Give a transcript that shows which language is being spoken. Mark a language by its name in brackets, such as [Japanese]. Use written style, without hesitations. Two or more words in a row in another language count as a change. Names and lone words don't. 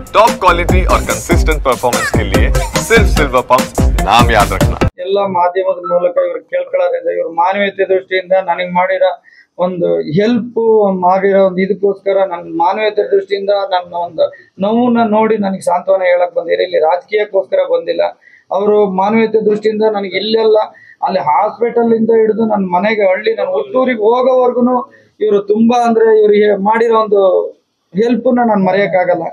[English] top quality [Hindi] और [English] consistent performance [Hindi] के लिए सिर्फ सिल्वर पंप नाम याद रखना। [Kannada] ಎಲ್ಲ ಮಾಧ್ಯಮದ ಮೂಲಕ ಇವರು ಕೇಳ್ಕೊಳ್ಳೋದ್ರಿಂದ ಇವರು ಮಾನವೀಯತೆ ದೃಷ್ಟಿಯಿಂದ ನನಗೆ ಮಾಡಿರೋ ಒಂದು ಹೆಲ್ಪ್ ಮಾಡಿರೋ ಒಂದು ಇದಕ್ಕೋಸ್ಕರ ನನ್ನ ಮಾನವೀಯತೆ ದೃಷ್ಟಿಯಿಂದ ನನ್ನ ಒಂದು ನೋವನ್ನ ನೋಡಿ ನನಗೆ ಸಾಂತ್ವನ ಹೇಳಕ್ ಬಂದಿರ. ಇಲ್ಲಿ ರಾಜಕೀಯಕ್ಕೋಸ್ಕರ ಬಂದಿಲ್ಲ. ಅವರು ಮಾನವೀಯತೆ ದೃಷ್ಟಿಯಿಂದ ನನಗೆ ಇಲ್ಲೆಲ್ಲ ಅಲ್ಲಿ ಹಾಸ್ಪಿಟಲ್ ಇಂದ ಹಿಡಿದು ನನ್ನ ಮನೆಗೆ ಹಳ್ಳಿ ನನ್ನ ಹುಟ್ಟೂರಿಗೆ ಹೋಗೋವರೆಗೂ ಇವರು ತುಂಬಾ ಅಂದ್ರೆ ಇವ್ರಿಗೆ ಮಾಡಿರೋ ಒಂದು ಹೆಲ್ಪ್ ನಾನು ಮರೆಯಕ್ಕಾಗಲ್ಲ.